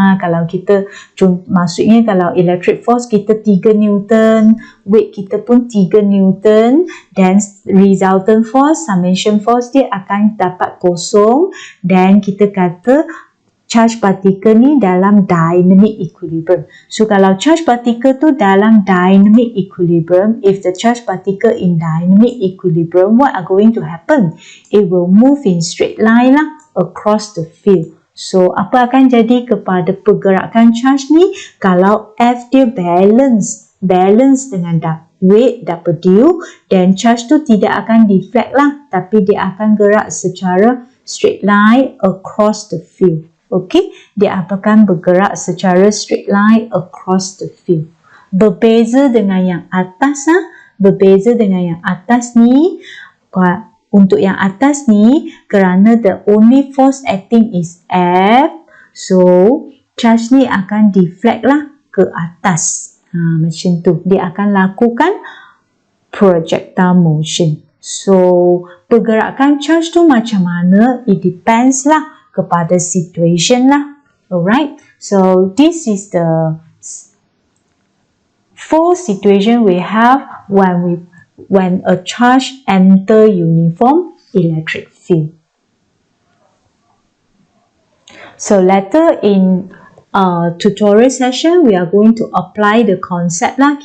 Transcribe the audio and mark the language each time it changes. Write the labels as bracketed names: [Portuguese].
[Malay] Kalau kita, maksudnya kalau electric force kita 3 Newton, weight kita pun 3 Newton, then resultant force, summation force dia akan dapat kosong, dan kita kata charge particle ni dalam dynamic equilibrium. [English] So, [Malay] kalau charge particle tu dalam dynamic equilibrium, [English] if the charge particle in dynamic equilibrium, what are going to happen? It will move in straight line lah across the field. [Malay] So, apa akan jadi kepada pergerakan charge ni? Kalau F dia balance dengan weight W, then charge tu tidak akan deflect lah, tapi dia akan gerak secara straight line across the field. Okay, dia akan bergerak secara straight line across the field. Berbeza dengan yang atas, berbeza dengan yang atas ni, untuk yang atas ni, kerana [English] the only force acting is F, [Malay] so charge ni akan deflect lah ke atas. Macam tu, dia akan lakukan projectile motion. So, pergerakan charge tu macam mana? [English] It depends lah kepada situation lah. Alright, so this is the 4 situation we have when a charge enter uniform electric field. So later in tutorial session, we are going to apply the concept lah.